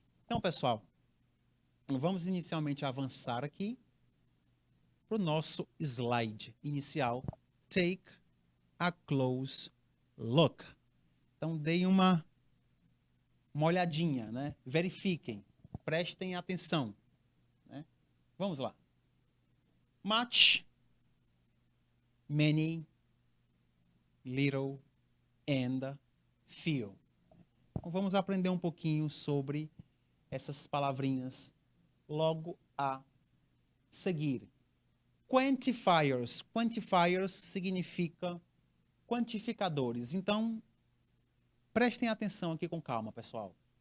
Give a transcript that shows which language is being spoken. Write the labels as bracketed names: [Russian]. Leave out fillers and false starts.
[Portuguese] Então, pessoal, vamos inicialmente avançar aqui para o nosso slide inicial. [English] Take a close look. [Portuguese] Então, deem uma olhadinha, né? Verifiquem, prestem atenção. Né? Vamos lá. [English] Much, many, little, and, few. [Portuguese] Então, vamos aprender um pouquinho sobre essas palavrinhas logo a seguir. Quantifiers. Quantifiers significa quantificadores. Então, prestem atenção aqui com calma, pessoal.